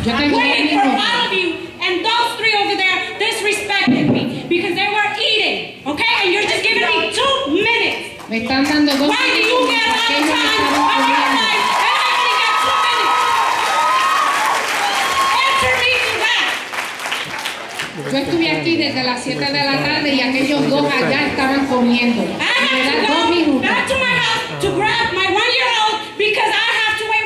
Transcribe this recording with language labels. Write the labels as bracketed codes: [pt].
[en] I'm waiting for all of you, and those 3 over there disrespected me because they were eating, okay? And you're just giving me 2 minutes. [es] Me están dando 2 [en] Why do you get a lot of time of your life and I only got 2 minutes? Answer me to that. [es] Yo estuve aquí desde las 7 de la tarde y aquellos dos allá estaban comiendo. [en] I have to go back to my house to grab my 1-year-old because I have